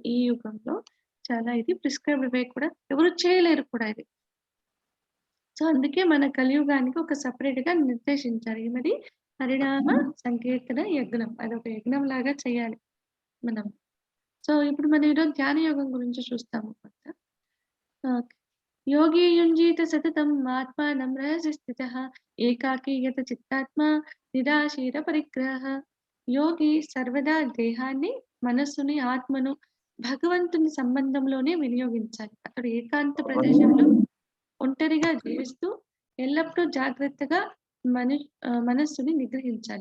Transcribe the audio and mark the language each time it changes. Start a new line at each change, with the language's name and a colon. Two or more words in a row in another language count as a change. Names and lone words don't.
Telugu: ఈ యుగంలో చాలా ఇది
English: prescribed way
Telugu: కూడా ఎవరు చేయలేరు కూడా ఇది. సో, అందుకే మన కలియుగానికి ఒక సెపరేట్‌గా నిర్దేశించారు. ఏమది హరినామ సంకీర్తన యజ్ఞం. అదొక యజ్ఞంలాగా చేయాలి మనం. సో, ఇప్పుడు మనం ఈరోజు ధ్యాన యోగం గురించి చూస్తాము కొంత. ఓకే.
Sanskrit: योगी युञ्जीत सततम् आत्मानं रहसि स्थितः एकाकी यत చిత్తాత్మా నిరాశీర పరిగ్రహ.
Telugu: యోగి సర్వదా దేహాన్ని, మనస్సుని, ఆత్మను భగవంతుని సంబంధంలోనే వినియోగించాలి. అతడు ఏకాంత ప్రదేశంలో ఒంటరిగా జీవిస్తూ ఎల్లప్పుడూ జాగ్రత్తగా మనస్సుని నిగ్రహించాలి.